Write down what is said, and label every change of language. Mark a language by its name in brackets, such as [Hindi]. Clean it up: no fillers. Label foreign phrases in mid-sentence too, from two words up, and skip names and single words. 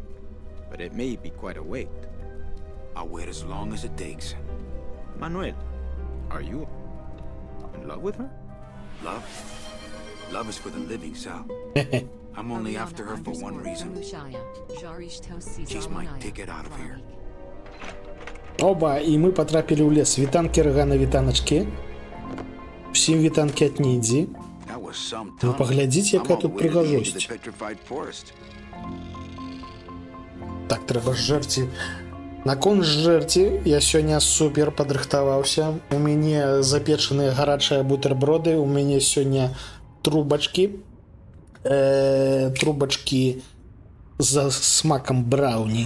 [English] But it may be quite a wait. I'll wait as long as it takes. Manuel, are you in love with her? Love? Love is for the living, Sal. I'm only after her for one reason. She's my ticket out of here. [Belarusian] Оба, і ми потрапили ў лес. Вітанкі рыгана вітаначкі. Всім вітанкі ад Нідзі. [English] That was some [Belarusian] Ну, [English] tunnel. [Belarusian] паглядзіце, [English] I'm [Belarusian] якая [English] all [Belarusian] тут [English] the way to the edge of [Belarusian] прыгажосць. [English] the petrified forest. [Belarusian] Так, трэба жэрці. Наконт жэрці я сёння супер падрыхтаваўся. У мяне запечаныя гарачыя бутэрброды, у мяне сёння трубачкі. Трубачкі з смакам брауні.